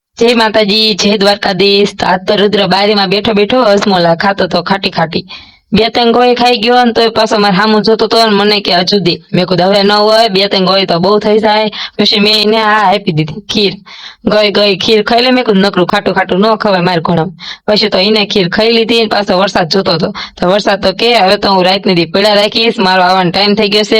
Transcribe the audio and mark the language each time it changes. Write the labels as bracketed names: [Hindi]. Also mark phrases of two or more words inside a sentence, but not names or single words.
[Gujarati] जय माताजी जय द्वारकाधीश। તો આજ તો રુદ્ર બારી માં બેઠો બેઠો હસમોલા ખાતો તો ખાટી ખાટી બે ત્રણ ગોળી ખાઈ ગયો ને તો પાછો મારે સામું જોતો તો મને કે હજુ દે। મેં કીધું હવે ન હોય, બે ત્રણ ગોળી તો બહુ થઈ જાય। પછી મેં એને આ આપી દીધી ખીર। ગઈ ખીર ખાઈ લે। મેં કીધું નકરું ખાટું ખાટું ન ખવાય મારે ઘણું। પછી તો એને ખીર ખાઈ લીધી। પાછો વરસાદ જોતો હતો તો વરસાદ તો કે હવે તો હું રાત ની પીડા રાખીશ, મારો આવવાનો ટાઈમ થઈ ગયો છે।